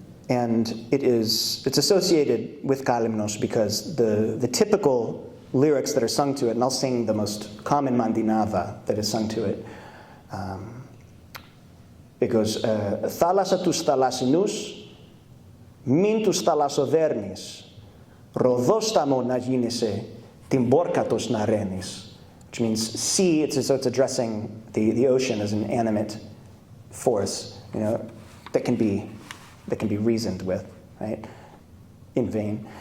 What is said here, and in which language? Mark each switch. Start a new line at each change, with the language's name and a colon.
English: And it's associated with Kalimnos because the typical lyrics that are sung to it, and I'll sing the most common mandinava that is sung to it. It goes,
Greek: Θάλασσα τους θαλασσινούς, μην τους θαλασσοδέρνεις, ροδόσταμο να γίνεσαι, την πόρκατος να ρένεις.
English: Which means sea, so it's addressing the ocean as an animate force, that can be reasoned with, right? In vain.